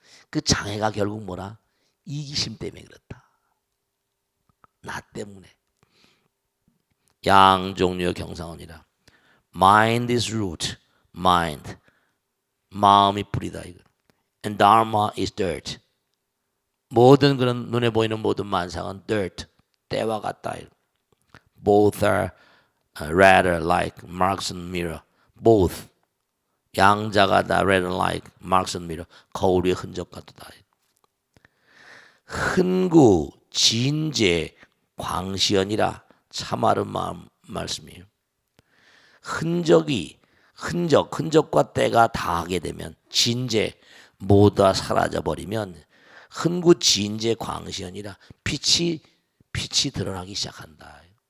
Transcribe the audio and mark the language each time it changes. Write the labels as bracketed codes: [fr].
[ko] 그 장애가 결국 뭐라? 이기심 때문에 그렇다. 나 때문에. 양종류의 경상언이라. [en] Mind is root. Mind. [ko] 마음이 뿌리다 이거. [en] And dharma is dirt. [ko] 모든 그런 눈에 보이는 모든 만상은 dirt. 때와 같다. [en] Both are rather like marks and mirror. Both. [ko] 양자가 다 [en] rather like marks and mirror. [ko] 거울의 흔적 같다. 흔구 진제 광시연이라 참아른 말씀이에요. 흔적과 때가 다하게 되면 진제 모두 다 사라져 버리면 흔구 진제 광시연이라 빛이 드러나기 시작한다.